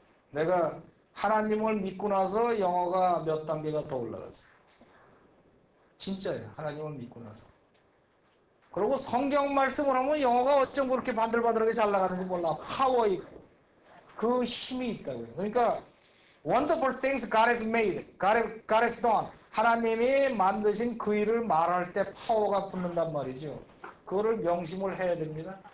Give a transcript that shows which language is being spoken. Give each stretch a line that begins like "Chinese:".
Korean: 내가 하나님을 믿고 나서 영어가 몇 단계가 더 올라갔어요. 진짜예요. 하나님을 믿고 나서. 그리고 성경 말씀을 하면 영어가 어쩜 그렇게 반들반들하게 잘 나가는지 몰라. 파워 있고 그 힘이 있다고요. 그러니까
English: wonderful things God has made, God has done.
Korean: 하나님이 만드신 그 일을 말할 때 파워가 붙는단 말이죠. 그거를 명심을 해야 됩니다.